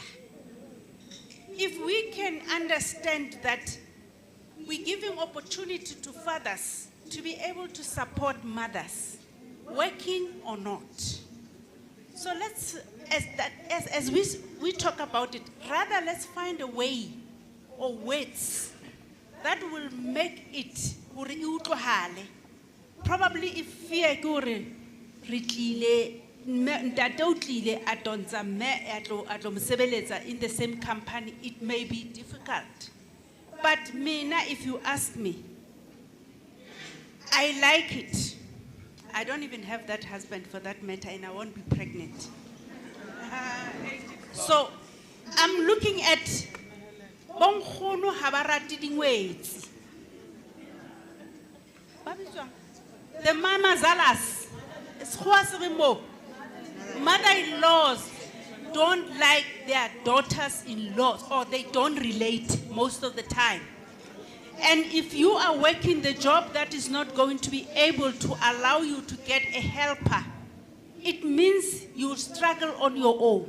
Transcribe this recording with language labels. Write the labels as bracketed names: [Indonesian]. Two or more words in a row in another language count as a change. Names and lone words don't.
[English] If we can understand that we're giving opportunity to fathers to be able to support mothers, working or not. So let's, as we talk about it, rather let's find a way or words that will make it probably if fear [Southern Sotho] go re ntate o tlile a tontsha mme a tlo mo sebeletsa [English] in the same company, it may be difficult. But mina, if you ask me, I like it. I don't even have that husband for that matter, and I won't be pregnant. So I'm looking at [Southern Sotho] bonkgono ha ba rate dingwetsi. [English] The [Zulu] mama zalas, [English] mother-in-laws don't like their daughters-in-laws, or they don't relate most of the time. And if you are working the job that is not going to be able to allow you to get a helper, it means you struggle on your own.